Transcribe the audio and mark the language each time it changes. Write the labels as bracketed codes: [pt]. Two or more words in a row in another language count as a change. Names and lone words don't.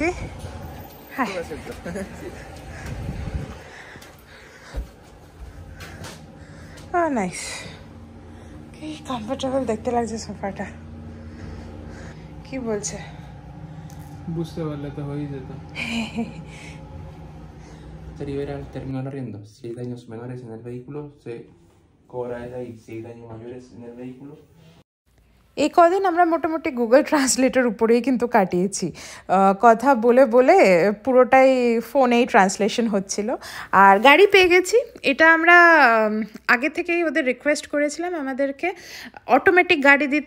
[bn] হ্যাঁ, নাইস, কি কমফোর্টেবল দেখতে লাগছে সোফাটা। কি বলছে? বুঝতে পারলে তো হয়েই যেত। [es] Rivera terminó el arriendo. Si hay daños menores en el vehículo, se cobra de ahí. Si hay daños mayores en el vehículo, [bn] এই কদিন আমরা মোটামুটি গুগল ট্রান্সলেটের উপরেই কিন্তু কাটিয়েছি। কথা বলে বলে পুরোটাই ফোনেই ট্রান্সলেশন হচ্ছিল। আর গাড়ি পেয়ে গেছি। এটা আমরা আগে থেকেই ওদের রিকোয়েস্ট করেছিলাম আমাদেরকে অটোমেটিক গাড়ি দিতে।